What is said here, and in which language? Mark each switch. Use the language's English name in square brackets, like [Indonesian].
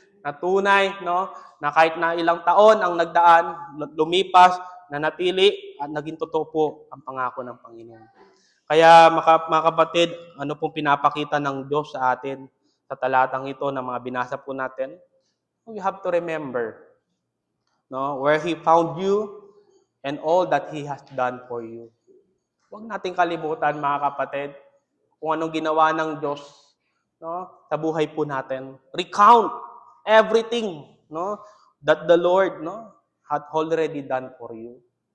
[Filipino] Na tunay, no, na kahit na ilang taon ang nagdaan, lumipas, nanatili, at naging totoo po ang pangako ng Panginoon. Kaya mga kapatid, ano pong pinapakita ng Diyos sa atin sa talatang ito na mga binasa po natin? [English] We have to remember, no, where He found you and all that He has done for you. [Filipino] Huwag nating kalimutan, mga kapatid, kung anong ginawa ng Diyos, no, sa buhay po natin. [English] Recount everything, no, that the Lord, no, had already done for you.